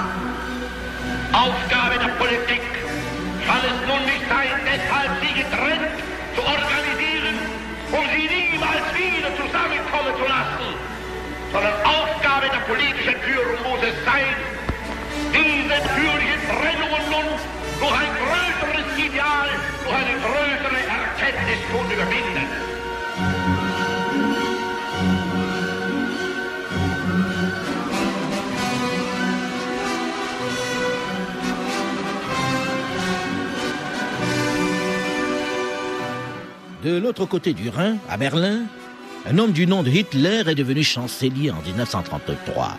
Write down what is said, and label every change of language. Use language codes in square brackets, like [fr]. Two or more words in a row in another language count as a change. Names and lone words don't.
[de] Aufgabe der Politik kann es nun nicht sein, deshalb sie getrennt zu organisieren, um sie niemals wieder zusammenkommen zu lassen, sondern Aufgabe der politischen Führung muss es sein, diese natürlichen Trennungen nun durch ein größeres Ideal, durch eine größere Erkenntnis zu überwinden. [fr] De l'autre côté du Rhin, à Berlin, un homme du nom de Hitler est devenu chancelier en 1933.